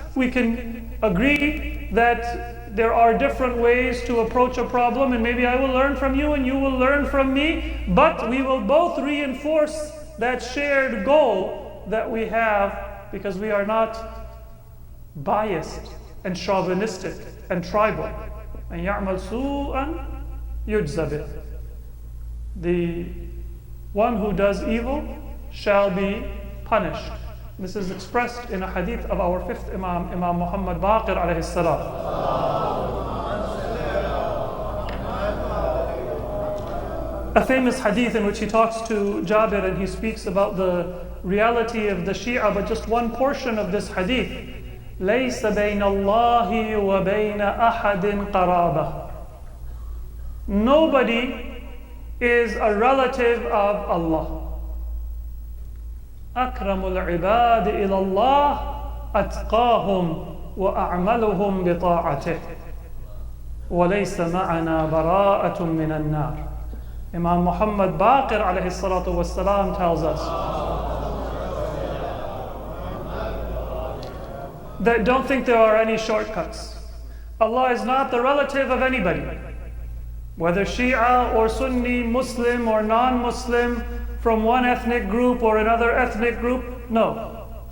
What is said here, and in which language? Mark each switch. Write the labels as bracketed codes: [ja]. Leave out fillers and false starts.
[en] We can agree that there are different ways to approach a problem, and maybe I will learn from you and you will learn from me, but we will both reinforce that shared goal that we have because we are not biased and chauvinistic and tribal. [ar] And يَعْمَلْ سُوءًا يُجْزَ بِهِ. [en] The one who does evil shall be punished. This is expressed in a hadith of our fifth Imam, Imam Muhammad Baqir alayhi salam. A famous hadith in which he talks to Jabir and he speaks about the reality of the Shia, but just one portion of this hadith. [ar] لَيْسَ بَيْنَ اللَّهِ وَبَيْنَ أَحَدٍ قَرَابَةٍ. [en] Nobody is a relative of Allah. [ar] أكرم العباد إلى الله أتقاهم وأعملهم بطاعته وليس معنا براءة من النار. [en] Imam Muhammad Baqir alayhi salatu wassalam tells us that don't think there are any shortcuts. Allah is not the relative of anybody, whether Shia or Sunni, Muslim or non-Muslim, from one ethnic group or another ethnic group. No.